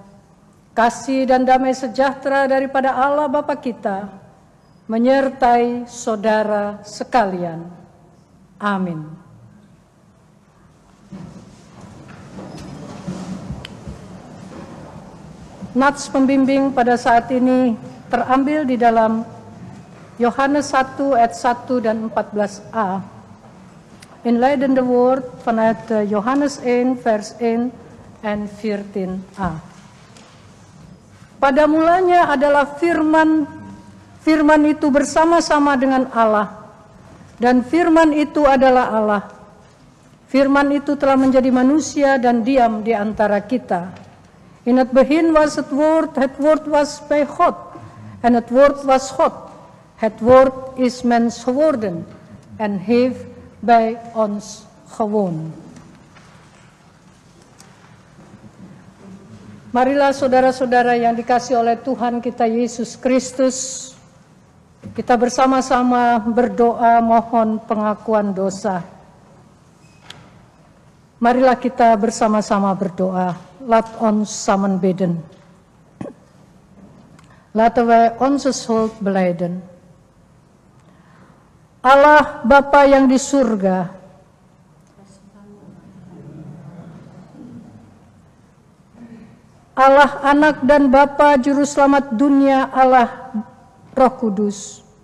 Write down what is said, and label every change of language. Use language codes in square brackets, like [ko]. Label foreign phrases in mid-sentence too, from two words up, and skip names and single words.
[id] Kasih dan damai sejahtera daripada Allah Bapa kita menyertai saudara sekalian. Amin. Nats pembimbing pada saat ini terambil di dalam Yohanes 1 ayat 1 dan 14a. [nl] Inleidende woord vanuit Johannes 1 vers 1 en 14a. [id] Pada mulanya adalah firman, firman itu bersama-sama dengan Allah, dan firman itu adalah Allah. Firman itu telah menjadi manusia dan diam di antara kita. [nl] In het begin was het woord was bij God, en het woord was God. Het woord is mens geworden en heeft bij ons gewoond. [id] Marilah saudara-saudara yang dikasihi oleh Tuhan kita Yesus Kristus, kita bersama-sama berdoa mohon pengakuan dosa. Marilah kita bersama-sama berdoa. [nl] Laat ons samen bidden. Laten wij onze schuld belijden. [id] Allah Bapa yang di surga, Allah Anak dan Bapa Juru Selamat dunia, Allah Roh Kudus.